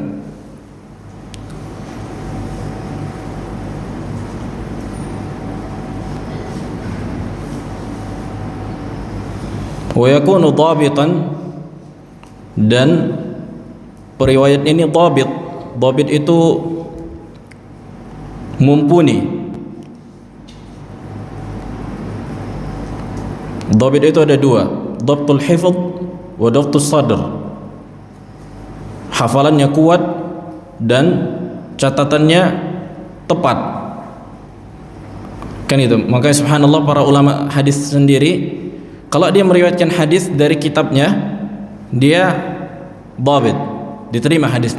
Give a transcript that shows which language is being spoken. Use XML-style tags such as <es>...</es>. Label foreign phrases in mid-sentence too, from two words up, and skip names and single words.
<ar>ويكون ضابطا,</ar> <id>dan periwayat ini dhabit. Dhabit itu mumpuni. Dhabit itu ada dua,</id> <ar>ضبط الحفظ وضبط الصدر.</ar> <id>Hafalannya kuat dan catatannya tepat. Kan itu. Makanya subhanallah para ulama hadis sendiri, kalau dia meriwayatkan hadis dari kitabnya, dia dhabit, diterima hadisnya.</id>